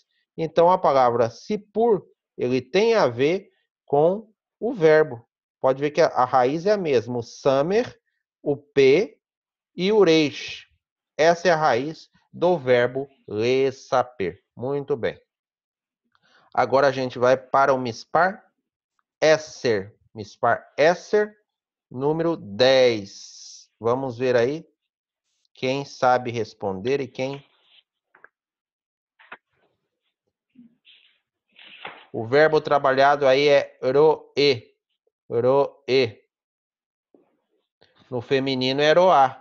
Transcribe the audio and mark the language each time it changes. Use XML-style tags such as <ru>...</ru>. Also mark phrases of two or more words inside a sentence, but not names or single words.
<pt>Então a palavra Sipur, ele tem a ver com o verbo. Pode ver que a raiz é a mesma, o Samer, o P e o Reish. Essa é a raiz do verbo lesaper. Muito bem. Agora a gente vai para o</pt> <he>מספר עשר. מספר עשר,</he> <pt>número 10. Vamos ver aí quem sabe responder e quem... O verbo trabalhado aí é roe. Roe. No feminino é roá.</pt>